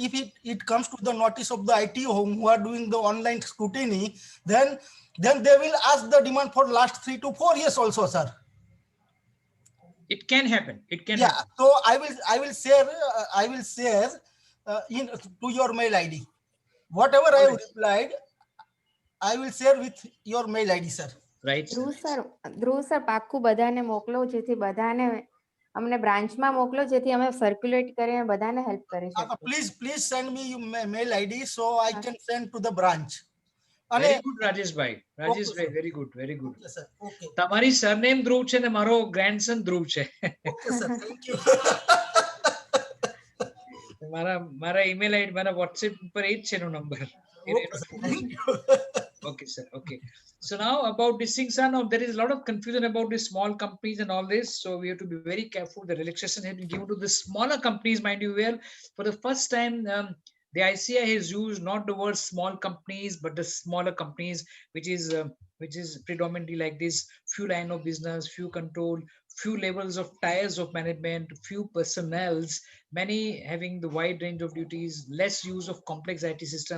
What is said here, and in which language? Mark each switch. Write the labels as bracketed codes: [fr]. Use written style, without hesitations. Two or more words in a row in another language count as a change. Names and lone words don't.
[en] If it comes to the notice of the IT who are doing the online scrutiny, then they will ask the demand for last 3 to 4 years also, sir. It can happen. It can Yeah, happen. so I will share in to your mail ID. Whatever I have replied, I will share with your mail ID, sir. Right. [gu] ધ્રુવ સર પાક્કું બધાને મોકલો જેથી બધાને અમને બ્રાન્ચમાં મોકલો જેથી અમે સર્ક્યુલેટ કરીને બધાને હેલ્પ કરી શકીએ. [en] Please send me your mail ID so I can send to the branch. Very good, Rajesh bhai. Rajesh bhai, very good, very good. Okay, sir. Okay. [gu] તમારી સરનેમ ધ્રુવ છે ને મારો ગ્રેન્ડસન ધ્રુવ છે. [en] Okay, sir. Thank you. [gu] મારા [en] email ID [gu] મારા WhatsApp પર એ જ છે નો નંબર. [en] Thank you. Okay, sir. Okay. So now about this thing, sir, now there is a lot of confusion about the small companies and all this. So we have to be very careful. The relaxation has been given to the smaller companies, mind you well. For the first time, the ICI has used not the word small companies, but the smaller companies, which is predominantly like this: few line of business, few control, few levels of tiers of management, few personnels, many having the wide range of duties, less use of complex IT system.